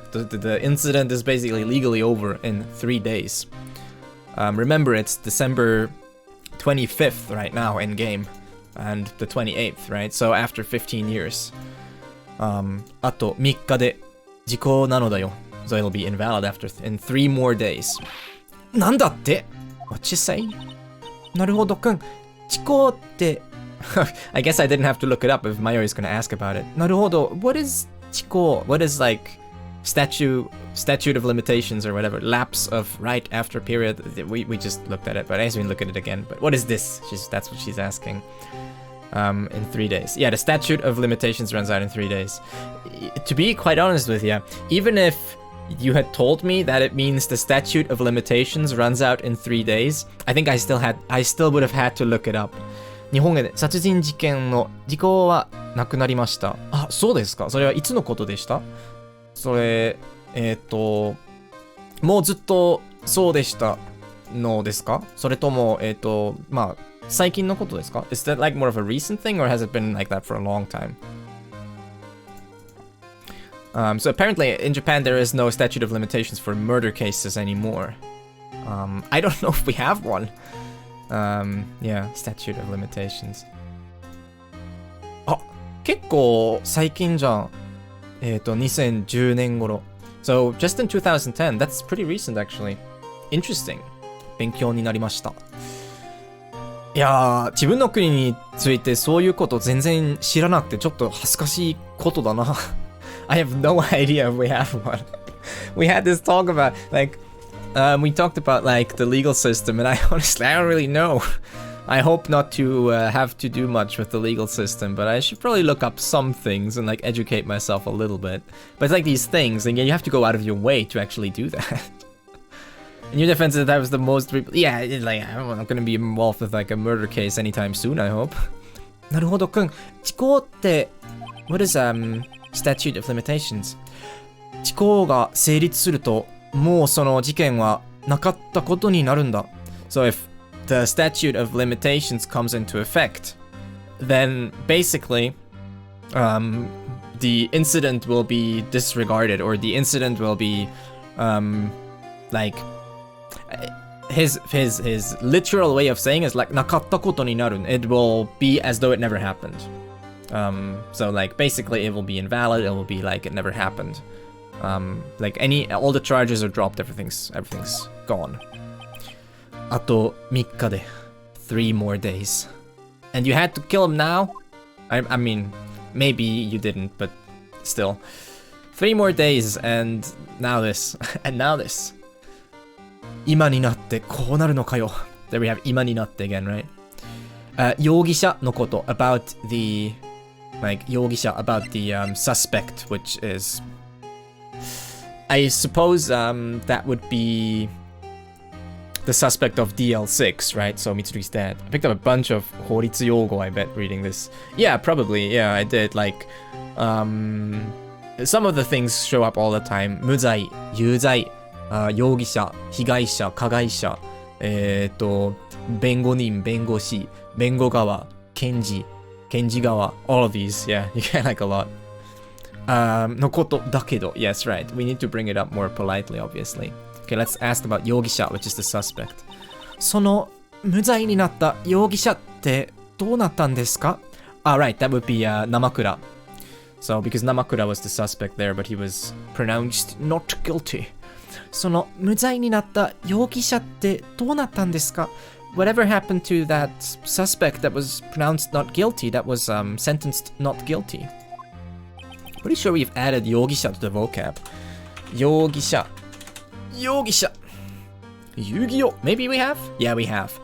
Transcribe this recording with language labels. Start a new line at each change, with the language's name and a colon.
English: The incident is basically legally over in 3 days. Remember, it's December 25th right now in game, and the 28th, right? So after 15 years.
Japanese: あと3日で時効なのだよ.
English: So it'll be invalid in 3 more days.
Japanese: なんだって?
English: What you say?
Japanese: なるほどくん。時効って
English: I guess I didn't have to look it up if Mayuri is going to ask about it.
Japanese: なるほど.
English: What is 時効? What is like statute of limitations or whatever? Lapse of right after period. We just looked at it, but I guess we can look at it again. But what is this? That's what she's asking. In 3 days. Yeah, the statute of limitations runs out in 3 days. To be quite honest with you, even if you had told me that it means the statute of limitations runs out in 3 days, I think I still would have had to look it up.
Japanese: 日本で殺人事件の時効はなくなりました。あ、そうですか。それはいつのことでした？それ、もうずっとそうでしたのですか？それとも、まあ、最近のことですか？
English: Is that like more of a recent thing or has it been like that for a long time? So apparently in Japan there is no statute of limitations for murder cases anymore. I don't know if we have one. Yeah, statute of limitations.
Japanese: あ、結構最近じゃん。2010年頃。
English: So just in 2010, that's pretty recent actually. Interesting.
Japanese: 勉強になりました。いやー、自分の国についてそういうこと全然知らなくてちょっと恥ずかしいことだな。
English: I have no idea if we have one. We had this talk about, like, we talked about, like, the legal system, and I don't really know. I hope not to have to do much with the legal system, but I should probably look up some things and, like, educate myself a little bit. But it's like these things, and you have to go out of your way to actually do that. In your defense, that was the most... Yeah, like, I'm not gonna be involved with, like, a murder case anytime soon, I hope.
Japanese: なるほど、くん。時効って、
English: what is, statute of limitations?
Japanese: 時効が成立すると、もうその事件はなかったことになるんだ。
English: So if the statute of limitations comes into effect, then basically, the incident will be disregarded, or the incident will be, like, his literal way of saying is like
Japanese: なかったことになる.
English: It will be as though it never happened. So like basically it will be invalid, it will be like it never happened. Like all the charges are dropped, everything's gone.
Japanese: あと3日で
English: 3 more days. And you had to kill him now? I mean, maybe you didn't, but still. 3 more days and now this. And now this.
Japanese: 今になってこうなるのかよ.
English: There we have
Japanese: 今になって
English: again, right?
Japanese: 容疑者のこと
English: about the... Like, 容疑者 about the suspect, which is... I suppose that would be the suspect of DL6, right? So Mitsurugi's dad. I picked up a bunch of 法律用語, I bet, reading this. Yeah, probably. Yeah, I did. Like, some of the things show up all the time.
Japanese: 無罪、有罪、容疑者、被害者、加害者、弁護人、弁護士、弁護側、検事、検事側,
English: all of these. Yeah, you get like a lot.
Japanese: のことだけど,
English: yes, right. We need to bring it up more politely, obviously. Okay, let's ask about 容疑者, which is the suspect.
Japanese: その無罪になった容疑者ってどうなったんですか?
English: Right, that would be
Japanese: 生倉.
English: So, because Namakura was the suspect there, but he was pronounced not guilty.
Japanese: その無罪になった容疑者ってどうなったんですか?
English: Whatever happened to that suspect that was pronounced not guilty, that was sentenced not guilty? Pretty sure we've added 容疑者 to the vocab. 容疑者.容疑者.Yu-Gi-Oh! Maybe we have? Yeah, we have.